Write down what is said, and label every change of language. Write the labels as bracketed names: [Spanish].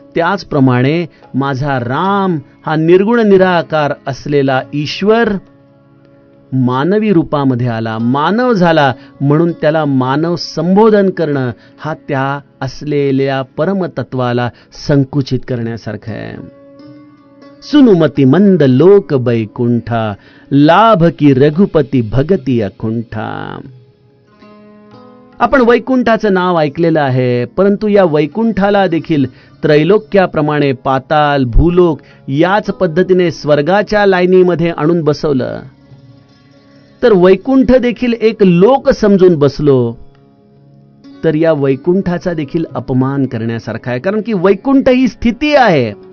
[Marathi] त्याचप्रमाणे माझा राम हा निर्गुण निराकार असलेला ईश्वर मानवी रूपामध्ये आला, मानव झाला, म्हणून त्याला मानव संबोधन करणं हा त्या असलेल्या परमतत्वाला संकुचित करण्यासारखं आहे. [Awadhi] सुनुमती मंद लोक बैकुंठा लाभ की रघुपती भगती अकुंठा. [Marathi] आपण वैकुंठाचं नाव ऐकलेलं आहे, परंतु या वैकुंठाला देखील त्रैलोक्याप्रमाणे पाताल, भूलोक याच पद्धतीने स्वर्गाच्या लाईनीमध्ये आणून बसवलं. तर वैकुंठ देखील एक लोक समजून बसलो तर या वैकुंठाचा देखील अपमान करण्यासारखा आहे. कारण की वैकुंठ ही स्थिती आहे,